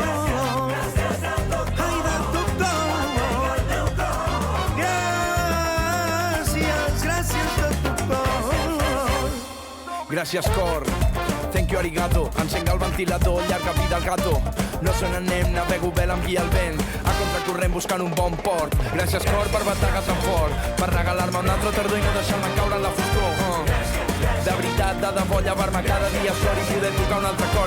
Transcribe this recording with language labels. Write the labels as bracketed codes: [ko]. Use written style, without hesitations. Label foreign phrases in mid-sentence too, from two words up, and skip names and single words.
[ca] Ai, de tot cor. Gràcies, gràcies de tot cor. Gràcies, cor. [en] Thank you, arigato. [ca] Encenc el ventilador, llarga vida al gato. No se n'anem, navego bé l'envia el vent, a contracorrent buscant un bon port. Gràcies, cor, per bategar tan fort, per regalar-me un altre tardor i no deixar-me caure en la foscor. De veritat, de debò, llevar-me cada dia sort i poder tocar un altre cor.